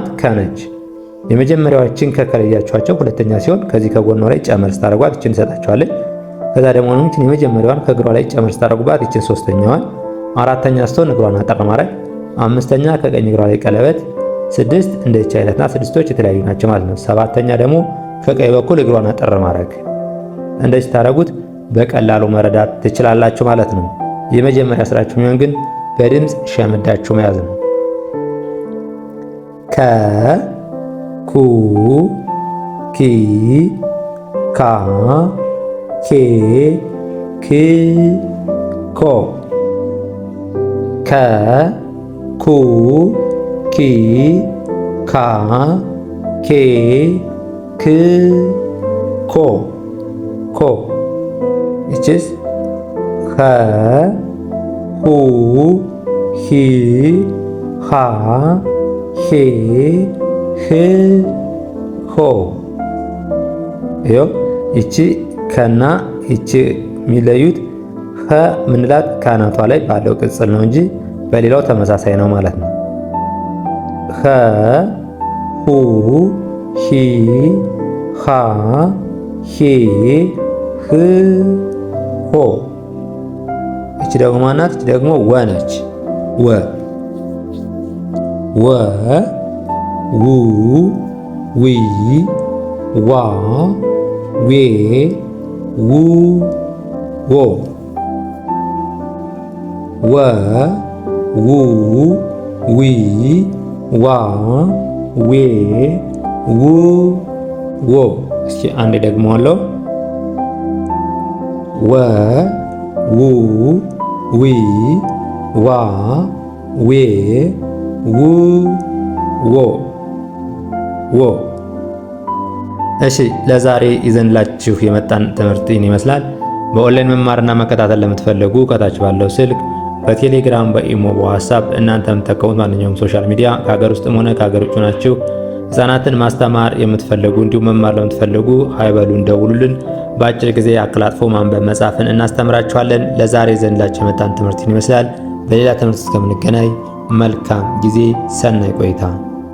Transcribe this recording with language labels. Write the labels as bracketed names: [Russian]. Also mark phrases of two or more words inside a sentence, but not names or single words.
[Amharic] ከነች። የመጀመሪያዎችን ከከለያችኋቸው ሁለተኛ ሲሆን ከዚህ ከጎኗ ላይ ጨመር ስታደርጓት ይችን ትሰጣችኋለች። ከዛ ደግሞ ይችን የመጀመሪያዋን ከእግሯ ላይ ጨመር ስታደርጉባት ይችን ሶስተኛዋን፣ አራተኛ ስትሆን እግሯን አጠር ማድረግ፣ አምስተኛ ከቀኝ እግሯ ላይ ቀለበት፣ ስድስት እንደዚህ አይነትና ስድስቶች የተለያዩ ናቸው ማለት ነው። ሰባተኛ ደግሞ ከቀኝ በኩል እግሯን አጠር ማድረግ። እንደዚህ ታደርጉት በቀላሉ መረዳት ትችላላችሁ ማለት ነው። የመጀመሪያ ስራችሁ የሚሆን ግን በድምፅ ሸምዳችሁ መያዝ ነው። ከ ኩ ኪ ካ ኬ ክ ኮ። ከ ኩ ኪ ካ ኬ ክ ኮ ኮ። ይችስ ከ ሁ ሂ ሃ ሄ ህ ሆ። ይኸው ይቺ ከና ይቺ የሚለዩት ኸ ምንላት ካናቷ ላይ ባለው ቅጽል ነው እንጂ በሌላው ተመሳሳይ ነው ማለት ነው። ኸ ሁ ሂ ሃ ሄ ህ ሆ። እቺ ደግሞ ማናት? እቺ ደግሞ ወ ነች። ወ ው ዊ ዋ ዌ ው ዎ። ወ ው ዊ ዋ ዌ ው ዎ። እስኪ አንዴ ደግመዋለሁ። ወ ው ዊ ዋ ዌ ው ዎ ዎ። እሺ ለዛሬ ይዘንላችሁ የመጣን ትምህርት ይህን ይመስላል። በኦንላይን መማርና መከታተል ለምትፈልጉ ከታች ባለው ስልክ በቴሌግራም፣ በኢሞ፣ በዋትስአፕ እናንተ የምትጠቀሙት ማንኛውም [English] social media [Amharic] ከሀገር ውስጥም ሆነ ከሀገር ውጭ ናችሁ ህፃናትን ማስተማር የምትፈልጉ እንዲሁም መማር ለምትፈልጉ አይበሉን ደውሉልን። በአጭር ጊዜ አቀላጥፎ ማንበብ መጻፍን እናስተምራችኋለን። ለዛሬ ዘንዳችሁ የመጣን ትምህርት ይመስላል። በሌላ ትምህርት እስከምንገናኝ መልካም ጊዜ፣ ሰናይ ቆይታ